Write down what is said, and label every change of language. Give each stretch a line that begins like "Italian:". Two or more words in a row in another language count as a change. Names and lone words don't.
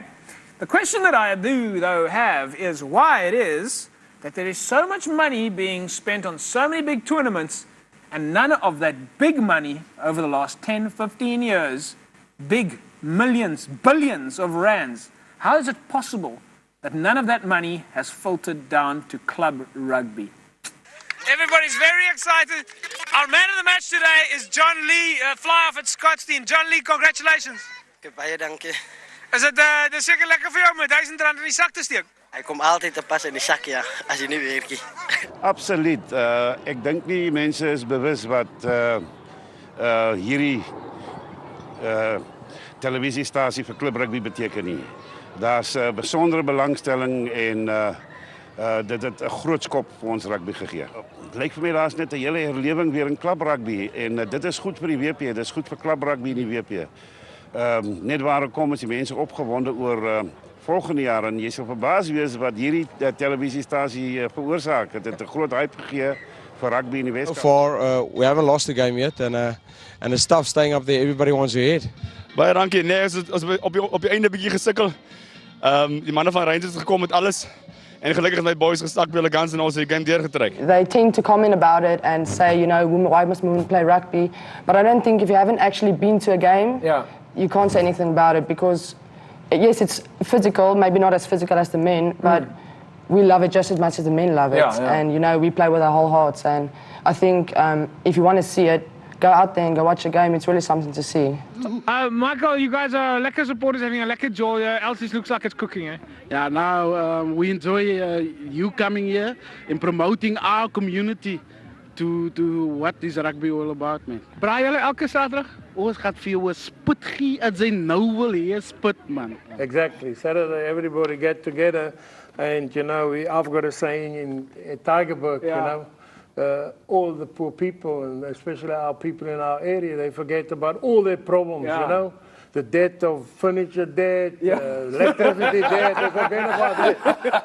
English: The question that I do, though, have is why it is that there is so much money being spent on so many big tournaments And none of that big money over the last 10, 15 years, big millions, billions of rands, how is it possible that none of that money has filtered down to club rugby? Everybody's very excited. Our man of the match today is John Lee, fly-off at Scottsdene. John Lee, congratulations.
Afrikaans: Baie dankie. Is dit dis seker lekker vir jou om R1000 in die sak te steek? Hy kom altyd te pas in die sak, ja, as jy nie werkie. Absoluut. Ek dink nie mense is bewus wat hierdie televisiestasie vir klub rugby beteken nie. Daar's 'n besondere belangstelling en dit het 'n groot skop vir ons rugby gegee. Dit lyk vir my daar's net 'n hele herlewing weer in klub rugby en dit is goed vir die WP, dit is goed vir klub rugby in die WP. Net waar ek kom is die mense opgewonde oor volgende jaar en jy sal verbaas wees wat hierdie televisiestasie veroorsaak. Dit het 'n groot hype gegee vir rugby in die Weskaap.
English: So far, we haven't lost a game yet and the stuff staying up there, everybody wants to hit.
Afrikaans: Baie dankie. Nee, ons op die einde bietjie gesukkel. Die manne van Rangers het gekom met alles. En gelukkig het my boys gestak by hulle guns en ons het die game deurgetrek.
English: They tend to comment about it and say, you know, why must women play rugby? But I don't think if you haven't actually been to a game, you can't say anything about it because, yes, it's physical, maybe not as physical as the men, but we love it just as much as the men love it. And, you know, we play with our whole hearts. And I think if you want to see it, go out there and go watch a game. It's really something to see. Michael, you guys are lekker supporters, having a lekker joy. Elsies looks like it's cooking, eh? Yeah, now we enjoy you coming here and promoting our community to what is rugby all about, man.
Afrikaans: Braai julle elke Saterdag? Ons gaan vir jou 'n spit gee as jy nou wil hê, spit man.
English: Exactly. Saturday everybody get together and you know, I've got a saying in Tigerberg, you know, all the poor people, and especially our people in our area, they forget about all their problems, you know. The debt of furniture debt, electricity debt, they forget about it.